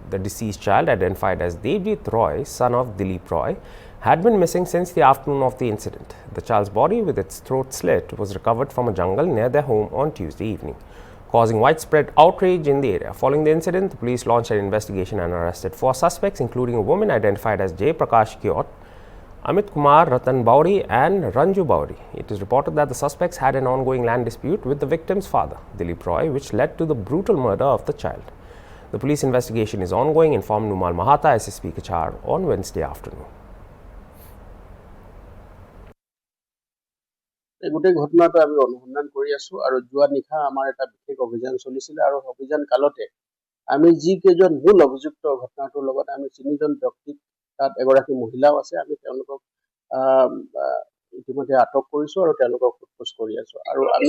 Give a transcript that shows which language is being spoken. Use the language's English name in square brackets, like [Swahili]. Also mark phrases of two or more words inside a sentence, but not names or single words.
[English] The deceased child, identified as Devjit Roy, son of Dilip Roy, had been missing since the afternoon of the incident. The child's body, with its throat slit, was recovered from a jungle near their home on Tuesday evening, causing widespread outrage in the area. Following the incident, the police launched an investigation and arrested 4 suspects, including a woman identified as Jay Prakash Kyot, Amit Kumar, Ratan Bauri and Ranju Bauri. It is reported that the suspects had an ongoing land dispute with the victim's father, Dilip Roy, which led to the brutal murder of the child. The police investigation is ongoing, informed Numal Mahata, SSP Kachar, on Wednesday afternoon. [Assamese] এই গোটেই ঘটনাটো আমি অনুসন্ধান কৰি আছো আৰু যোৱা নিশা আমাৰ এটা বিশেষ অভিযান চলিছিল আৰু অভিযান কালতে আমি যি কেইজন মূল অভিযুক্ত ঘটনাটোৰ লগত আমি 3জন ব্যক্তিক, তাত এগৰাকী মহিলাও আছে, আমি তেওঁলোকক ইতিমধ্যে আটক কৰিছো আৰু তেওঁলোকক সোধপোছ কৰি আছো আৰু আমি